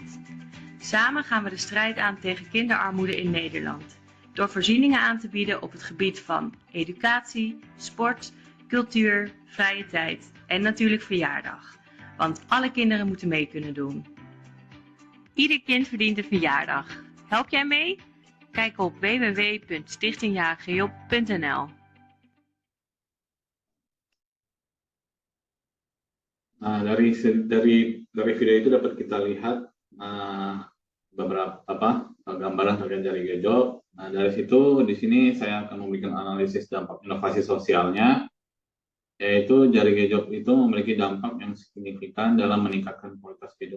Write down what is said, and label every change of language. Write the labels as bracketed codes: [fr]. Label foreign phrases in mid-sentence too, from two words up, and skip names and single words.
[nl] Samen gaan we de strijd aan tegen kinderarmoede in Nederland, door voorzieningen aan te bieden op het gebied van educatie, sport, cultuur, vrije tijd en natuurlijk verjaardag. Want alle kinderen moeten mee kunnen doen. Ieder kind verdient een verjaardag. Help jij mee? Kijk op www.stichtingjarigejob.nl. [id] Nah, dari video itu dapat kita lihat beberapa gambaran terkait Jarige Job. Nah, dari situ di sini saya akan memberikan analisis dampak inovasi sosialnya, yaitu Jarige Job itu memiliki dampak yang signifikan dalam meningkatkan kualitas